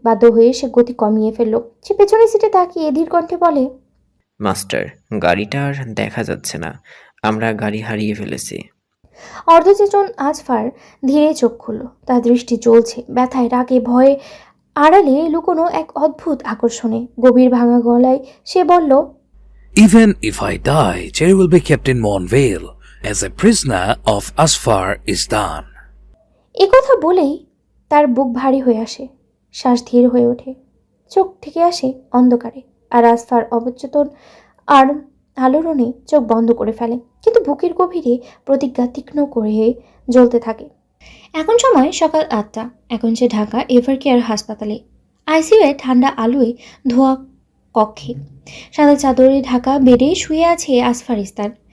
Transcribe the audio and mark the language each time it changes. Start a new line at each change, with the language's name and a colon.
Bangla: বাধ্য হয়ে সে গতি কমিয়ে ফেলল। সে পেছনের সিটে তাকিয়ে ধীর কণ্ঠে বলে, মাস্টার, গাড়িটা আর দেখা যাচ্ছে না। আমরা গাড়ি হারিয়ে ফেলেছি। অর্ধচেতন আজফার ধীরে চোখ খুলল। তার দৃষ্টি জ্বলছে ব্যথায়, রাগে, ভয়ে, আড়ালে লুকোনো এক অদ্ভুত আকর্ষণে। গভীর ভাঙা গলায় সে বলল,
English: Even if I die, Jerry will be kept in Monvale as a prisoner of Asfar Istan.
Bangla: একথা বলেই তার বুক ভারী হয়ে আসে, শ্বাস ধীর হয়ে ওঠে, চোখ থেকে আসে অন্ধকারে। আর আসফার অবচেতন আর আলোড়নে চোখ বন্ধ করে ফেলে, কিন্তু বুকের গভীরে প্রতিজ্ঞা তীক্ষ্ণ করে জ্বলতে থাকে। এখন সময় সকাল 8টা। এখন সে ঢাকা এভারকেয়ার হাসপাতালে, আইসিইউয়ে ঠান্ডা আলোয় ধোয়া কক্ষে সাদা চাদরে ঢাকা বেডে শুয়ে আছে আসফার ইসলাম।